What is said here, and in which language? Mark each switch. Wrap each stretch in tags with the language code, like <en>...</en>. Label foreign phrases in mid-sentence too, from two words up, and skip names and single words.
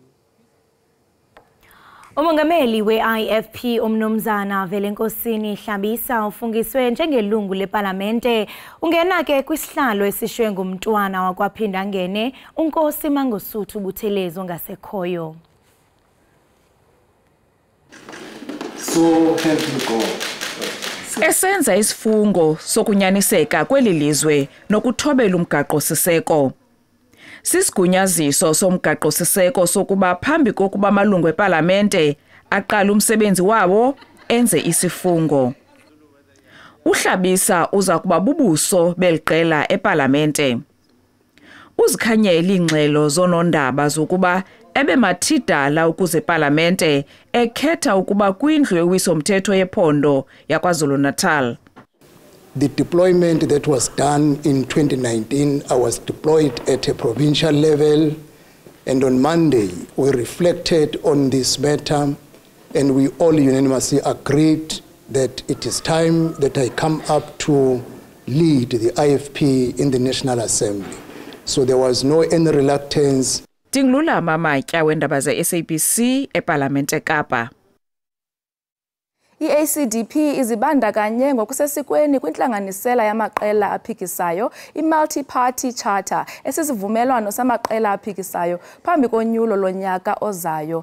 <xh>Umongameli we-IFP umnumzana Velenkosini Hlabisa ufungiswe njengelungu leParlamente. Ungena ke kwisihlalo esishwe ngumntwana wakwaphinda ngene uNkosi Mangosuthu Buthelezo ngasekhoyo.</xh> <en>So help you God.</en> <xh>Esenza isifungo sokunyaniseka kweli lizwe nokuthobela umgaqo siseko. Sisigunyaziso somgaqo siseko sokuba phambi kokuba amalungu eParlamente aqala umsebenzi wawo enze isifungo. uHlabisa uza kuba bubuso beliqela eParlamente. Uzikhanyela ingxelo zonondaba zokuba ebemathidala ukuze eParlamente ekhetha ukuba kwindlu yewisomthetho yephondo yaKwaZulu-Natal.</xh> <en>The deployment that was done in 2019, I was deployed at a provincial level, and on Monday we reflected on this matter and we all unanimously agreed that it is time that I come up to lead the IFP in the National Assembly. So there was no any reluctance.</en> <xh>Tinglula Mamatya wendaba ze-SABC eParlamente Kapa. I-ACDP izibandakanye ngokusesikweni kwintlanganisela yamaqela aphikisayo i-Multi-Party Charter esisivumelwano samaqela aphikisayo phambi konyulo lonyaka ozayo.</xh>